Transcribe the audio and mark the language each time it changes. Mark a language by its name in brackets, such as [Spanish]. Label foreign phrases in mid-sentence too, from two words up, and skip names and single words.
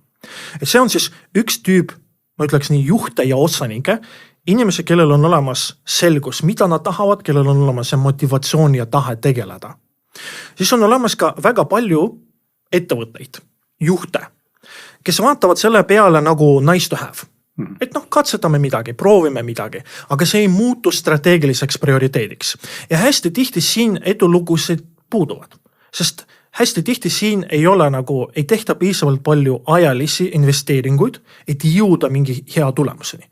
[Estonian] Et see on siis üks tüüp, ma ütleks nii, juhte ja osanike, inimesi, kellel on olemas selgus, mida nad tahavad, kellel on olemas motivatsioon ja tahe tegeleda. Siis on olemas ka väga palju ettevõtteid, juhte, kes vaatavad selle peale nagu [English] nice to have. [Estonian] Et katsetame midagi, proovime midagi, aga see ei muutu strateegiliseks prioriteediks. Ja hästi tihti siin edulugusid puuduvad, sest hästi tihti siin ei tehta piisavalt palju ajalisi investeeringuid, et jõuda mingi hea tulemuseni.